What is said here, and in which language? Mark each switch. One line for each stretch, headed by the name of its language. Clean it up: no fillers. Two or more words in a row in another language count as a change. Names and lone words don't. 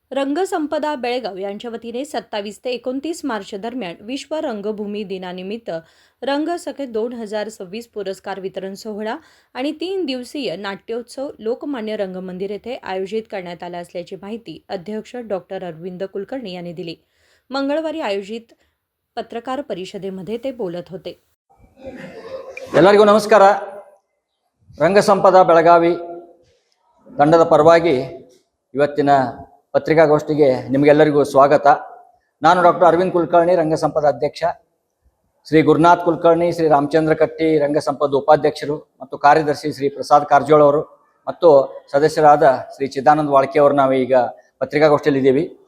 Marathi: रंगसंपदा बेळगाव यांच्या वतीने 27 ते 29 मार्च दरम्यान विश्व रंगभूमी दिनानिमित्त रंगसखे 2026 पुरस्कार वितरण सोहळा आणि 3 दिवसीय नाट्योत्सव लोकमान्य रंगमंदिर येथे आयोजित करण्यात आला असल्याची माहिती अध्यक्ष डॉक्टर अरविंद कुलकर्णी यांनी दिली. मंगळवारी आयोजित पत्रकार परिषदेमध्ये ते बोलत होते.
Kannada: ಎಲ್ಲರಿಗೂ ನಮಸ್ಕಾರ. ರಂಗಸಂಪದ ಬೆಳಗಾವಿ ತಂಡದ ಪರವಾಗಿ ಇವತ್ತಿನ ಪತ್ರಿಕಾಗೋಷ್ಠಿಗೆ ನಿಮಗೆಲ್ಲರಿಗೂ ಸ್ವಾಗತ. ನಾನು ಡಾಕ್ಟರ್ ಅರವಿಂದ್ ಕುಲಕರ್ಣಿ, ರಂಗಸಂಪದ ಅಧ್ಯಕ್ಷ, ಶ್ರೀ ಗುರುನಾಥ್ ಕುಲಕರ್ಣಿ, ಶ್ರೀ ರಾಮಚಂದ್ರ ಕಟ್ಟಿ ರಂಗಸಂಪದ ಉಪಾಧ್ಯಕ್ಷರು ಮತ್ತು ಕಾರ್ಯದರ್ಶಿ ಶ್ರೀ ಪ್ರಸಾದ್ ಕಾರಜೋಳ ಅವರು ಮತ್ತು ಸದಸ್ಯರಾದ ಶ್ರೀ ಚಿದಾನಂದ ವಾಳ್ಕೆ ಅವರು ನಾವು ಈಗ ಪತ್ರಿಕಾಗೋಷ್ಠಿಯಲ್ಲಿ ಇದ್ದೀವಿ.